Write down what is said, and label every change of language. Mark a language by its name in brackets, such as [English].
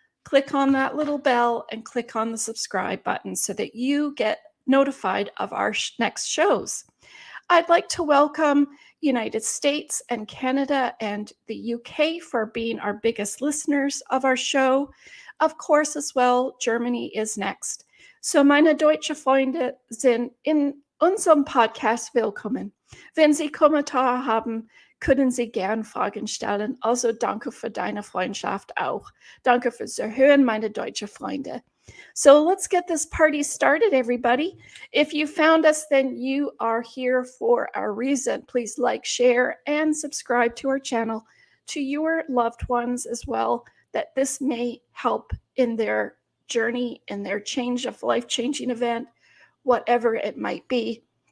[English] Click on that little bell and click on the subscribe button so that you get notified of our next shows. I'd like to welcome United States and Canada and the UK for being our biggest listeners of our show. Of course, as well, Germany is next. [German] So meine deutsche Freunde sind in unserem Podcast willkommen. Wenn Sie Kommentare haben, können Sie gern Fragen stellen. Also danke für deine Freundschaft auch. Danke fürs Zuhören, meine deutsche Freunde. [English] So let's get this party started, everybody. If you found us, then you are here for a reason. Please like, share, and subscribe to our channel, to your loved ones as well, that this may help in their journey, in their change of life-changing event, whatever it might be.